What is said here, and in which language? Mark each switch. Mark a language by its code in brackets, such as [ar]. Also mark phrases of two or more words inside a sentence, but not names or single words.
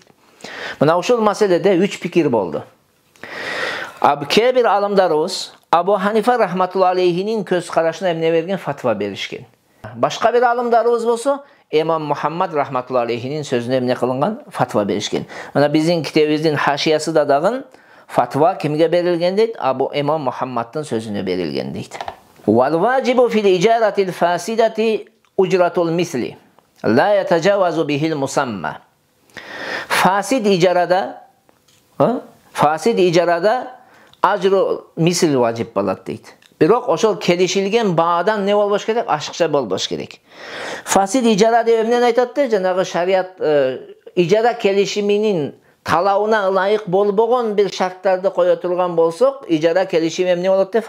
[ky] Мына ушул маселеде 3 пикир болду. Кээ бир алымдарыбыз Абу Ханифа [ar] رحمة الله عليه [ky] көз карашына эмне берген? Фатва беришкен. Башка бир алымдарыбыз болсо, имам Мухаммад [ar] رحمة الله عليه [ky] сөзүнө эмне кылынган? Фатва беришкен. Мына биздин китебибиздин хашиясында дагы фатва кимге берилген дейт? Абу имам Мухаммаддын сөзүнө берилген дейт. [ar] والواجب في الإجارة الفاسدة أجرة المثل لا يتجاوز به المسمى. [ky] Фасид ижарада [ar] أجر مثل [ky] важип болот дейт. Бирок ошол келишилген баадан не болбош керек? Ашыкча болбош керек. Фасид ижара деп эмнени айтат да? Жанагы шарият ижара келишиминин талабына ылайык болбогон бир шарттарды кое турган болсок, ижара келишими эмне болот деп?